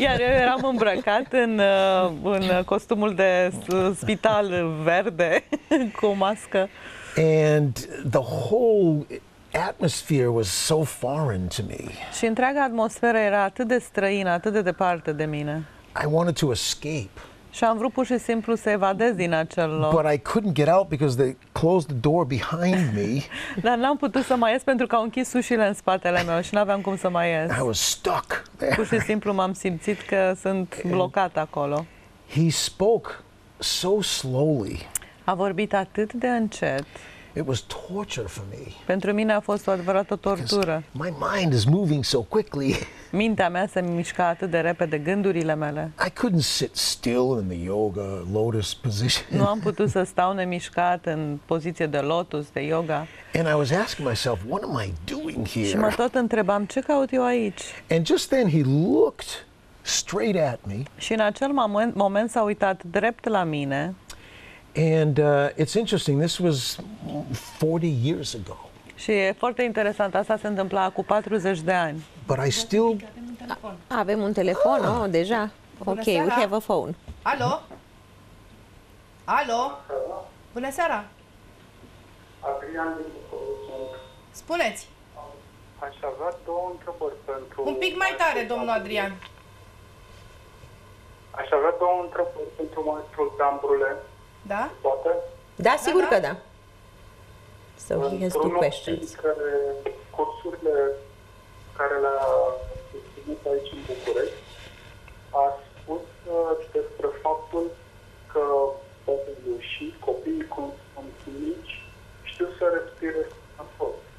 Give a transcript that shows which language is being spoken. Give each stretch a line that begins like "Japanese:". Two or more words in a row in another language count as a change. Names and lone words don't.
Romanian: Iar eu eram îmbrăcat în costumul de spital verde cu o mască.
English: And the whole atmosphere was so foreign to me.
Romanian: Și întreaga atmosferă era atât de străină, atât de departe de mine.
English: I wanted to escape.
Romanian: Și am vrut pur și simplu să evadez din acel loc.
English: But I couldn't get out because they closed the door behind me.
Romanian: Dar n-am putut să mai ies pentru că au închis ușile în spatele meu și n-aveam cum să mai ies.
English: I was stuck there.
Romanian: Pur și simplu m-am simțit că sunt blocat acolo.
English: He spoke so slowly.
Romanian: A vorbit atât de încet.
English: It was torture for me.
Romanian: Pentru mine a fost o adevărată tortură.
English: My mind is moving so quickly.
Romanian: Mintea mea se mișca atât de repede, gândurile mele.
English: I couldn't sit still in the yoga lotus position.
Romanian: Nu am putut să stau nemișcat în poziție de lotus, de yoga.
English: And I was asking myself, what am I doing here?
Romanian: Și mă tot întrebam, ce caut eu aici?
English: And just then he looked straight at me.
Romanian: Și în acel moment s-a uitat drept la mine.
English: And it's interesting, this was 40 years ago.
Romanian: Și e foarte interesant, asta se întâmpla cu 40 de ani.
English: But I still...
Romanian: Avem un telefon, deja?
English: Ok, we have a phone.
Romanian: Alo? Alo? Bună seara! Adrian din București. Spuneți! Aș avea două întrebări pentru... Un pic mai tare, domnul Adrian. Aș avea două întrebări pentru maestrul Dan Brule. Da? Poate? Da, sigur că da.
English: So he has two
Romanian: Într-unul
English: questions.
Romanian: dintre cursurile care le-a susținut aici în București, a spus despre faptul că copilul și copiii cum sunt mici știu să respire sănătos.